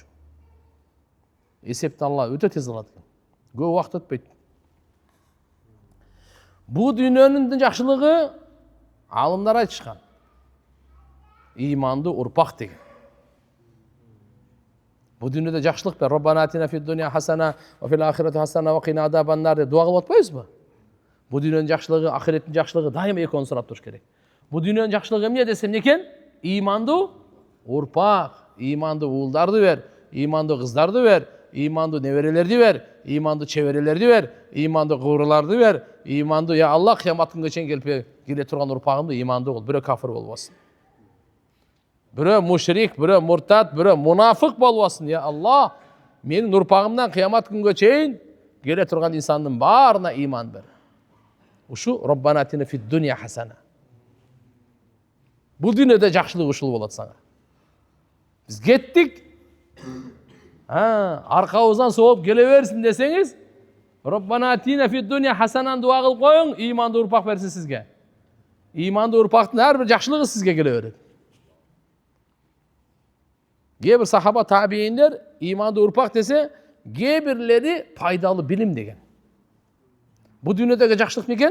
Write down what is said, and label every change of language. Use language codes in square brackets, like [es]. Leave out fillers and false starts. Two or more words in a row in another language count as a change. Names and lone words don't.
[ky] Эсепти Алла өтө тез алат экен. Көп убакыт өтпөйт. Бу дүйнөнүн жакшылыгы алымдар айтышкан. Иманды урпак деген. Бу дүйнөдө жакшылык бар. [ar] ربنا آتنا في الدنيا حسنة وفي الآخرة حسنة وقنا عذاب النار деп дуа кылып атпайбызбы? [ky] Бу дүйнөнүн жакшылыгы, ахиреттин жакшылыгы дайыма экөөнү сурап туруш керек. Бу дүйнөнүн жакшылыгы эмне десем экен? Иманды урпак, иманды уулдарды бер, иманды кыздарды бер, иманды неберелерди бер, иманды чеберелерди бер, иманды кууруларды бер, иманды я Алла кыямат күнгө чейин келе турган урпагымды иманды кыл, бирөө кафир болбосун. Бирөө мушрик, бирөө муртат, бирөө мунафык болбосун. Я Алла, менин урпагымдан кыямат күнгө чейин келе турган инсандын баарына иман бер. [ar] Ушу ربنا آتنا في الدنيا حسنة. [ky] Бул дүйнөдө жакшылык ушул болот сага. Биз кеттик. Аркабыздан сооп келе берсин десеңиз, [ar] ربنا آتنا في الدنيا حسنة [ky] дуа кылып коюң, иманды урпак берсин сизге. Иманды урпактын ар бир жакшылыгы сизге келе берет. Кээ бир сахаба табииндер иманды урпак десе, кээ бирлери пайдалуу билим деген. Бу дүйнөдөгү жакшылык экен?